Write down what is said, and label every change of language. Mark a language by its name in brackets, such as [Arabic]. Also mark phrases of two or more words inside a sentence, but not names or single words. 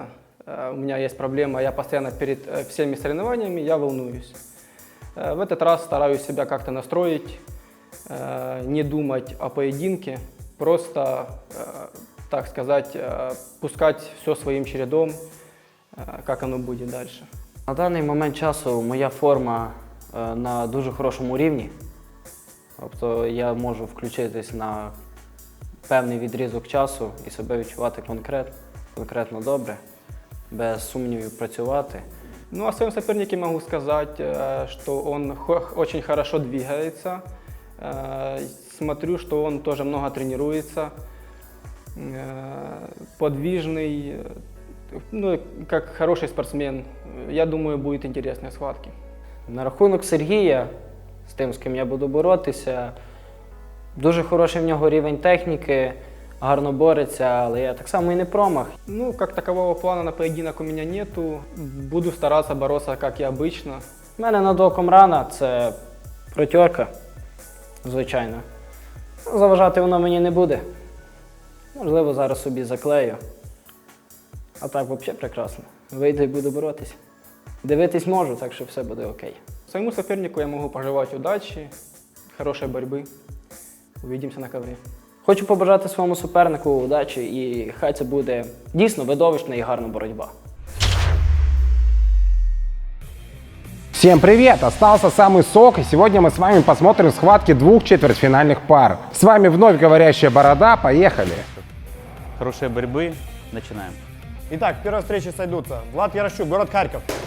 [Russian] У меня есть проблема, я постоянно перед всеми соревнованиями я волнуюсь. В этот раз стараюсь себя как-то настроить, не думать о поединке, просто, так сказать, пускать все своим чередом, как оно будет дальше. [Ukrainian] На даний момент часу моя форма на дуже хорошому рівні. Тобто я можу включитись на певний відрізок часу і себе відчувати конкретно добре, без сумнівів працювати. [Russian] Ну, о своем сопернике могу сказать, что он очень хорошо двигается. Смотрю, что он тоже много тренируется, подвижный, ну, как хороший спортсмен. [Ukrainian] Я думаю, будуть інтересні схватки. На рахунок Сергія, з тим, з ким я буду боротися, дуже хороший в нього рівень техніки, гарно бореться, але я так само і не промах. [Russian] Ну, как такового плана на поединок у меня нету. Буду стараться бороться, как и обычно. [Ukrainian] У мене над оком рана, це протерка, звичайно. Заважати воно мені не буде. Можливо, зараз собі заклею. А так взагалі прекрасно. Вийду і буду боротися. Дивитись можу, так що все буде окей. [Russian] Своему сопернику я могу пожелать удачи, хорошей борьбы. Увидимся на коврі. [Ukrainian] Хочу побажати своєму супернику удачі і хай це буде дійсно видовищна і гарна боротьба. [Russian] Всем привет! Остался самый сок, и сегодня мы с вами посмотрим схватки двух четвертьфинальных пар. С вами вновь говорящая борода, поехали! Хорошей борьбы, начинаем. Итак, в первой встрече сойдутся Влад Ярощук, город Харьков.